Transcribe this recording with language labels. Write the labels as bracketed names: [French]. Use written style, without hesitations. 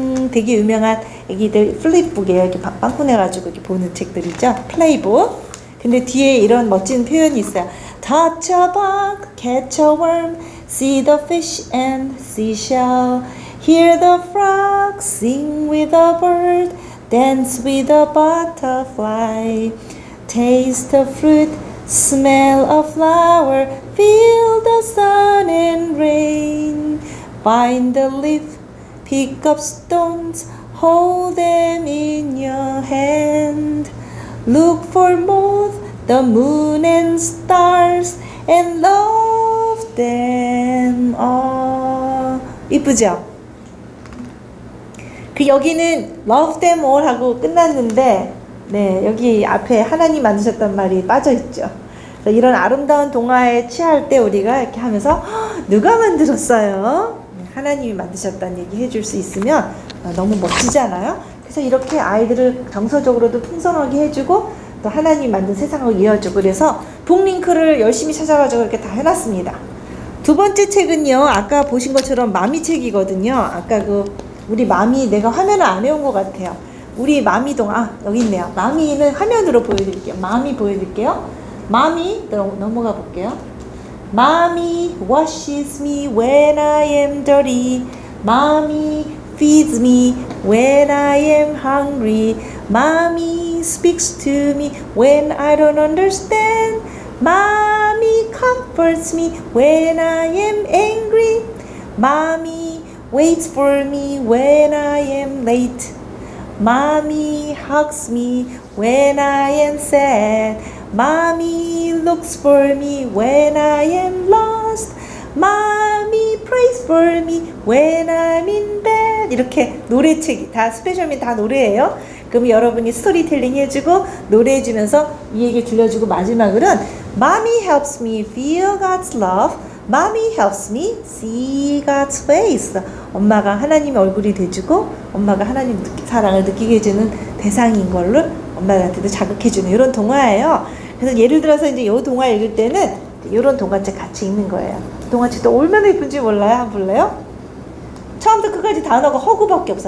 [Korean] 되게 유명한 애기들 플립북이에요. 이렇게 빵꾸내가지고 이렇게 보는 책들이죠. 플레이북. 근데 뒤에 이런 멋진 표현이 있어요. [English] Touch a bug, catch a worm, see the fish and seashell, hear the frog, sing with the bird, dance with the butterfly, taste the fruit, smell a flower, feel the sun and rain, find the leaf, pick up stones, hold them in your hand, look for moth, the moon and stars, and love them all. [Korean] 이쁘죠? 여기는 [English] love them all [Korean] 하고 끝났는데, 네, 여기 앞에 하나님 만드셨단 말이 빠져있죠. 이런 아름다운 동화에 취할 때 우리가 이렇게 하면서 누가 만들었어요? 하나님이 만드셨다는 얘기 해줄 수 있으면 너무 멋지잖아요. 그래서 이렇게 아이들을 정서적으로도 풍성하게 해주고 또 하나님 만든 세상을 이어주고, 그래서 북링크를 열심히 찾아가지고 이렇게 다 해놨습니다. 두 번째 책은요, 아까 보신 것처럼 마미 책이거든요. 아까 우리 마미, 내가 화면을 안 해온 것 같아요. 우리 마미 동화, 여기 있네요. 마미는 화면으로 보여드릴게요. 마미 보여드릴게요. 마미, 넘어가 볼게요. [English] Mommy washes me when I am dirty. Mommy feeds me when I am hungry. Mommy speaks to me when I don't understand. Mommy comforts me when I am angry. Mommy waits for me when I am late. Mommy hugs me when I am sad. Mommy looks for me when I am lost. Mommy prays for me when I'm in bed. [Korean] 이렇게 노래책이 다 스페셜맨 다 노래예요. 그럼 여러분이 스토리텔링 해주고 노래해주면서 이 얘기 들려주고 마지막으로는 [English] Mommy helps me feel God's love. Mommy helps me see God's face. [Korean] 엄마가 하나님의 얼굴이 돼주고 엄마가 하나님 사랑을 느끼게 해주는 대상인 걸로 엄마한테도 자극해주는 이런 동화예요. 그래서 예를 들어서 이제 이 동화 읽을 때는 이런 동화책 같이 읽는 거예요. 동화책도 얼마나 예쁜지 몰라요? 한번 볼래요? 처음부터 끝까지 단어가 허그밖에 없어.